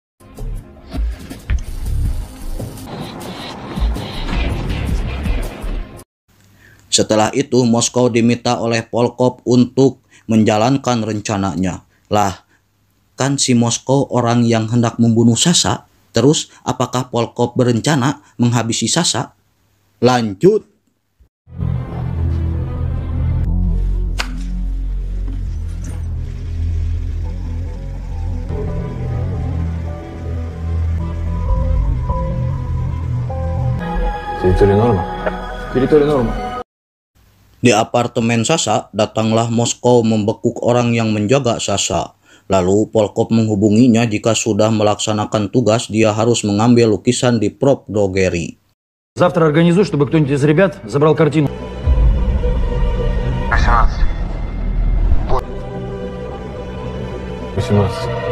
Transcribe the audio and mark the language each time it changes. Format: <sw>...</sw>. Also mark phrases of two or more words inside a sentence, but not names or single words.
<id>Setelah itu, Moskow diminta oleh Polkop untuk menjalankan rencananya. Lah, kan si Moskow orang yang hendak membunuh Sasha. Terus, apakah Polkop berencana menghabisi Sasha? Lanjut.</id> <ru>Территория норма? Территория норма.</ru> <id>Di apartemen Sasha, datanglah Moskow membekuk orang yang menjaga Sasha. Lalu Polkop menghubunginya jika sudah melaksanakan tugas, dia harus mengambil lukisan di Prop Grigori.</id> <ru>Завтра организуй, чтобы кто-нибудь из ребят забрал картину. 18.</ru>